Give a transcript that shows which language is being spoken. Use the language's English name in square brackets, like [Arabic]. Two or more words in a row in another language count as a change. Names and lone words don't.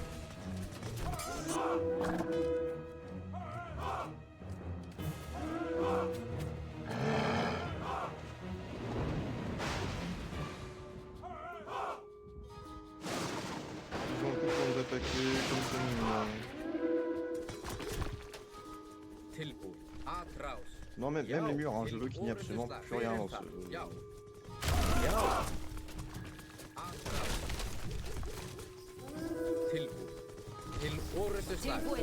[French] Ils ont tout pour nous attaquer comme c'est mignon. [Icelandic] Tilbúin. Atrás. [French] Non, même les murs, hein, je veux qu'il n'y ait absolument plus rien dans ce... [Icelandic] Já. Já. Atrás. Tilbúin. Til orrustu slag. Tilbúin.